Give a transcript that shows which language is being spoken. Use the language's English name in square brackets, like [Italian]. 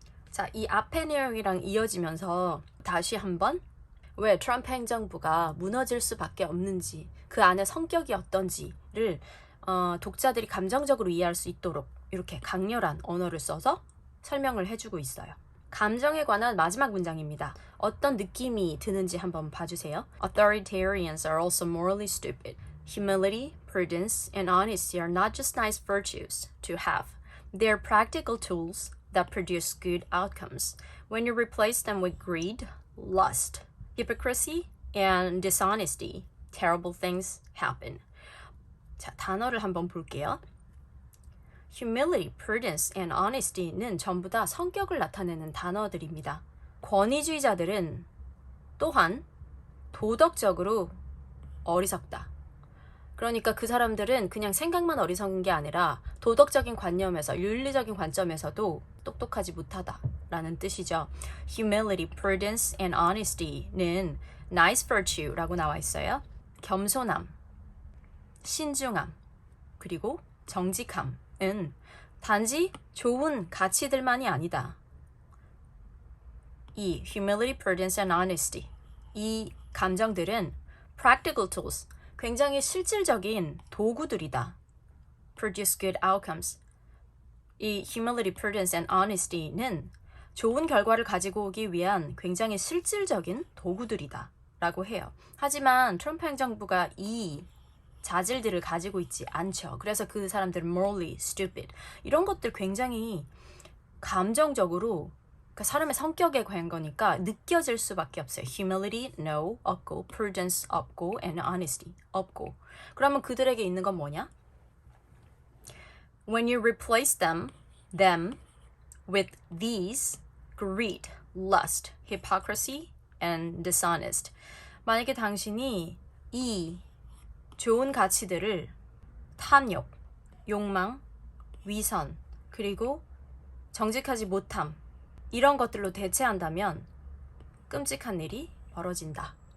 [Korean] 자, 이 앞의 내용이랑 이어지면서 다시 한번 왜 트럼프 행정부가 무너질 수밖에 없는지, 그 안에 성격이 어떤지를 독자들이 감정적으로 이해할 수 있도록 이렇게 강렬한 언어를 써서 설명을 해주고 있어요. 감정에 관한 마지막 문장입니다. 어떤 느낌이 드는지 한번 봐주세요. [English] Authoritarians are also morally stupid. Humility, prudence, and honesty are not just nice virtues to have. They are practical tools that produce good outcomes. When you replace them with greed, lust, hypocrisy, and dishonesty, terrible things happen. [Korean] 자, 단어를 한번 볼게요. [English] Humility, prudence, and honesty [Korean] 는 전부 다 성격을 나타내는 단어들입니다. 권위주의자들은 또한 도덕적으로 어리석다. 그러니까 그 사람들은 그냥 생각만 어리석은 게 아니라 도덕적인 관념에서, 윤리적인 관점에서도 똑똑하지 못하다라는 뜻이죠. [English] Humility, prudence, and honesty는 nice virtue [Korean] 라고 나와 있어요. 겸손함, 신중함, 그리고 정직함은 단지 좋은 가치들만이 아니다. 이 [English] humility, prudence, and honesty [Korean] 이 감정들은 [English] practical tools, [Korean] 굉장히 실질적인 도구들이다. [English] Produce good outcomes. [Korean] 이 [English] humility, prudence, and honesty [Korean] 는 좋은 결과를 가지고 오기 위한 굉장히 실질적인 도구들이다 라고 해요. 하지만 트럼프 행정부가 이 자질들을 가지고 있지 않죠. 그래서 그 사람들은 [English] morally stupid. [Korean] 이런 것들 굉장히 감정적으로 그러니까 사람의 성격에 관한 거니까 느껴질 수밖에 없어요. [English] Humility, no, 없고, prudence, 없고, and honesty, 없고. [Korean] 그러면 그들에게 있는 건 뭐냐? [English] When you replace them with these, greed, lust, hypocrisy, and dishonest. [Korean] 만약에 당신이 이 좋은 가치들을 탐욕, 욕망, 위선, 그리고 정직하지 못함 이런 것들로 대체한다면 끔찍한 일이 벌어진다.